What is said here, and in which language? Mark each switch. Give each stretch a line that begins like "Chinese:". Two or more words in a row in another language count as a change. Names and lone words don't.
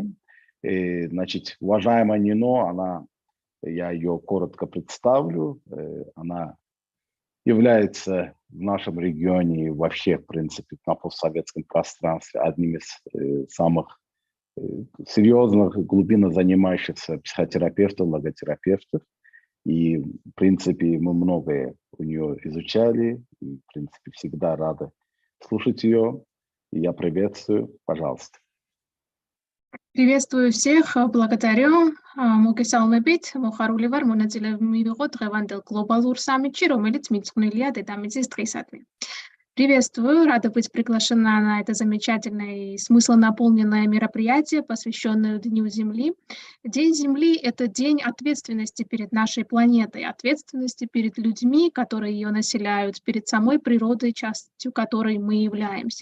Russian: Значит, уважаемая Нино, я ее коротко представлю, она является в нашем регионе и вообще, в принципе, на постсоветском пространстве одним из самых серьезных, глубинно занимающихся психотерапевтов, логотерапевтов. И, в принципе, мы многое у нее изучали, и, в принципе, всегда рады слушать ее. И я приветствую, пожалуйста. Приветствую всех, благодарю.
Georgian: მოგესალმებით, მოხარული ვარ მონაწილეობა მივიღო დღევანდელ გლობალურ სამიტში, რომელიც მიძღვნილია დედამიწის დღისადმი.
Russian: Приветствую, рада быть приглашена на это замечательное и смыслонаполненное мероприятие, посвященное Дню Земли. День Земли – это день ответственности перед нашей планетой, ответственности перед людьми, которые ее населяют, перед самой природой, частью которой мы являемся.